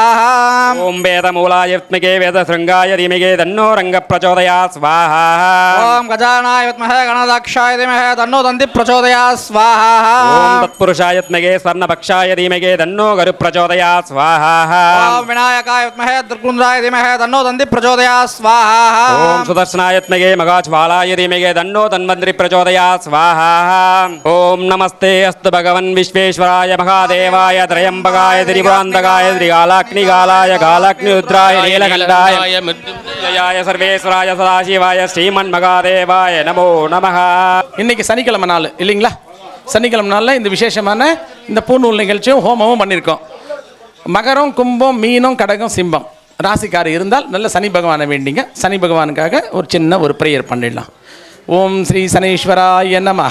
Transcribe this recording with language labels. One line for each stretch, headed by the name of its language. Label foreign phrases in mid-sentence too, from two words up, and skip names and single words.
Sanskrit: ఓం వేదమూలాయ విద్మహే వేదశృంగాయ ధీమహి తన్నో రంగ ప్రచోదయాత్ స్వాహా. ఓం గజానాయ విద్మహే గణదాక్షాయ ధీమహి తన్నో దంతి ప్రచోదయాత్ స్వాహా. ఓం తత్పురుషాయ విద్మహే స్వర్ణపక్షాయ ధీమహి తన్నో గరు ప్రచోదయాత్ స్వాహా. ఓం వినాయకాయ విద్మహే विद्महे दुर्गुंधाय धीमहि तन्नो दन्ति प्रचोदयात् स्वाहा ओम सुदर्शनायत्मगे मगाज्वालाय धीमहि तन्नो धन्वन्तरि प्रचोदयात् स्वाहा ओम नमस्ते अस्तु भगवन् विश्वेश्वराय महादेवाय त्रयंबकाय त्रिपुरान्तकाय त्रिकालाग्निकालाय कालाग्निरुद्राय नीलकण्ठाय जयाय सर्वेश्वराय सदाशिवाय श्रीमन्महादेवाय नमो नमः.
Tamil: இன்னைக்கு சனிக்கிழமை நாள் இல்லைங்களா? சனிக்கிழமை நாளில் இந்த விசேஷமான இந்த பூநூல் நிகழ்ச்சியும் ஹோமமும் பண்ணியிருக்கோம். மகரம், கும்பம், மீனம், கடகம், சிம்பம் ராசிக்காரர் இருந்தால் நல்ல சனி பகவானை வேண்டிங்க. சனி பகவானுக்காக ஒரு சின்ன ஒரு ப்ரேயர் பண்ணிடலாம்.
Sanskrit: ஓம் ஸ்ரீ சனீஸ்வராய நமஹ.